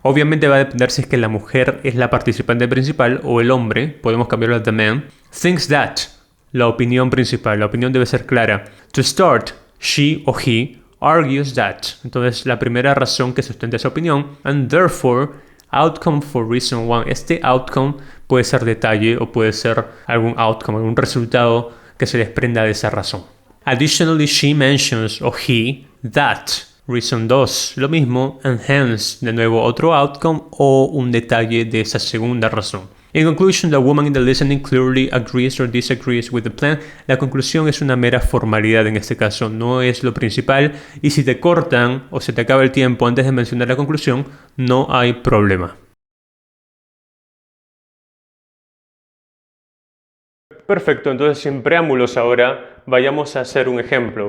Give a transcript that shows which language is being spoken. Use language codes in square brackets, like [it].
[es] Obviamente va a depender si es que la mujer es la participante principal o el hombre. Podemos cambiarlo a [en] the man. Thinks that. [es] La opinión principal. La opinión debe ser clara. [en] To start, she o he argues that. [es] Entonces, la primera razón que sustenta esa opinión. [en] And therefore, outcome for reason one. [es] Este outcome puede ser detalle o puede ser algún outcome, algún resultado que se desprenda de esa razón. [en] Additionally, she mentions o he that. Reason 2, [es] lo mismo, [en] and hence, [es] de nuevo, otro outcome o un detalle de esa segunda razón. [en] In conclusion, the woman in the listening clearly agrees or disagrees with the plan. [es] La conclusión es una mera formalidad en este caso, no es lo principal. Y si te cortan o se te acaba el tiempo antes de mencionar la conclusión, no hay problema. Perfecto, entonces sin preámbulos ahora vayamos a hacer un ejemplo.